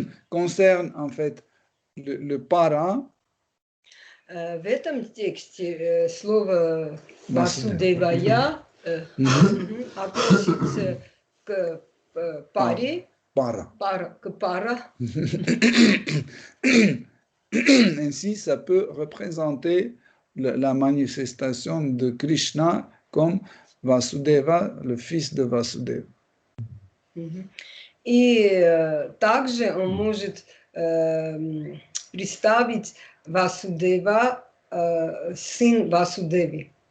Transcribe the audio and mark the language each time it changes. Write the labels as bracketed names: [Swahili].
[French] Concerne en fait le para. [Russian] В этом тексте слово Васудевая относится к паре. [French] Que para. Ainsi, ça peut représenter la manifestation de Krishna comme Vasudeva, le fils de Vasudeva. [Russian] И также он может представить Васудева, сын Васудеви.